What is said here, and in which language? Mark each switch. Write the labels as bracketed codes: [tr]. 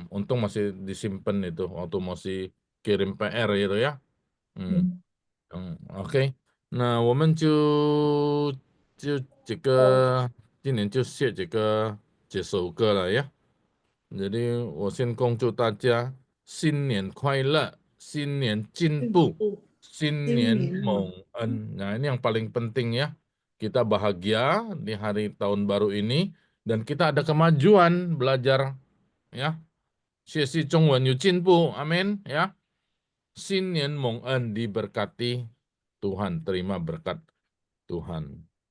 [id] Untung masih disimpan itu waktu Mosi kirim PR gitu ya. [zh] OK， 那我们就这个今年就写这首歌了呀。 Jadi 我先恭祝大家新年快乐，新年进步，新年蒙恩。 [id] Nah ini yang paling penting ya. Kita bahagia di hari tahun baru ini dan kita ada kemajuan belajar ya. [zh] 学习中文有进步，阿门呀。新年蒙恩 [id] diberkati Tuhan, terima berkat Tuhan.